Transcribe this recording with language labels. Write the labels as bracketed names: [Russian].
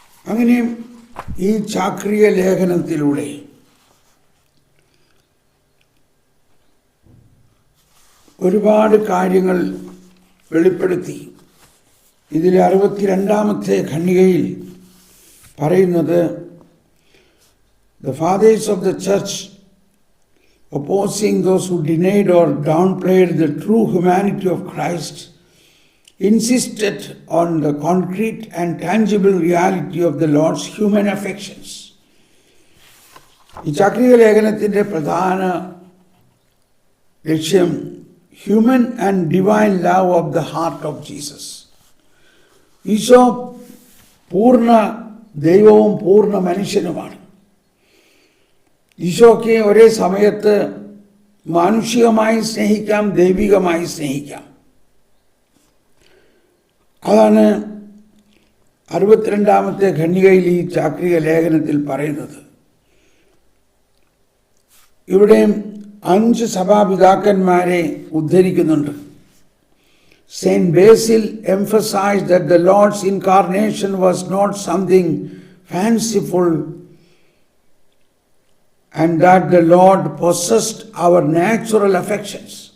[Malayalam] അങ്ങനെ ഈ ചാക്രിക ലേഖനത്തിലൂടെ ഒരുപാട് കാര്യങ്ങൾ വെളിപ്പെടുത്തി. ഇതിലെ 62-ാമത്തെ ഖണ്ഡികയിൽ പറയുന്നത്, [English] the fathers of the church, opposing those who denied or downplayed the true humanity of Christ, insisted on the concrete and tangible reality of the Lord's human affections. [Malayalam] ഈ ചാക്രിക ലേഖനത്തിൻ്റെ പ്രധാന ലക്ഷ്യം [English] human and divine love of the heart of Jesus. [Malayalam] Isho പൂർണ്ണ ദൈവവും പൂർണ്ണ മനുഷ്യനുമാണ്. ഈശോയ്ക്ക് ഒരേ സമയത്ത് മാനുഷികമായി സ്നേഹിക്കാം, ദൈവികമായി സ്നേഹിക്കാം. അതാണ് 62-ാമത്തെ ഖണ്ഡികയിൽ ഈ ചാക്രിക ലേഖനത്തിൽ പറയുന്നത്. ഇവിടെ 5 സഭാപിതാക്കന്മാരെ ഉദ്ധരിക്കുന്നുണ്ട്. [English] Saint Basil emphasized that the Lord's incarnation was not something fanciful and that the Lord possessed our natural affections.